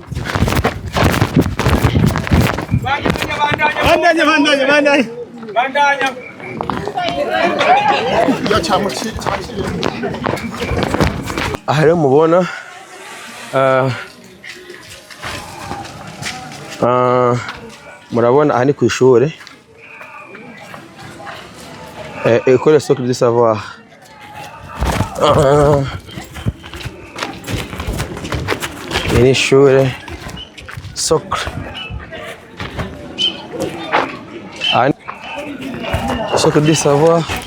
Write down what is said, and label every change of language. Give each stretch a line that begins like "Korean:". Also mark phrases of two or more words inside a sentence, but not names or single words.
Rundi: Bandanya. Aha rero mubona murabona aha ni ku ishuri.
French: École socle du savoir.
Rundi: Ini ishuri socle.
French: Socle du savoir.